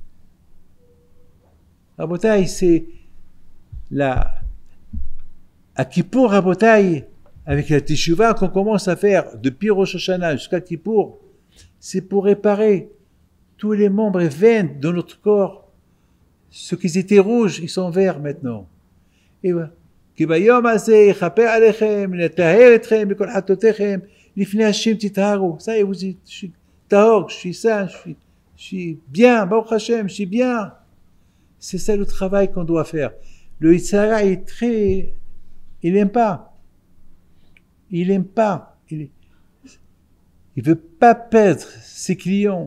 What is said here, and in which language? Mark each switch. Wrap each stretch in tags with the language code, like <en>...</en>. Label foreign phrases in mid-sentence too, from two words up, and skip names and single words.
<fr>Rabotai, c'est à Kippour, Rabotai, avec la teshuvah qu'on commence à faire depuis Rosh Hashanah jusqu'à Kippour, c'est pour réparer tous les membres et veines de notre corps. Ceux qui étaient rouges, ils sont verts maintenant. Et voilà.</fr> <he>כי ביום הזה יכפר עליכם, לטהר אתכם מכל חטאותיכם, לפני השם תטהרו.</he> <fr>Ça y est, vous êtes, je suis tahor, je suis saint, je suis bien,</fr> <he>ברוך השם,</he> <fr>je suis bien. C'est ça le travail qu'on doit faire. Le Yitzhara est très... Il n'aime pas. Il n'aime pas. Il veut pas perdre ses clients.</fr>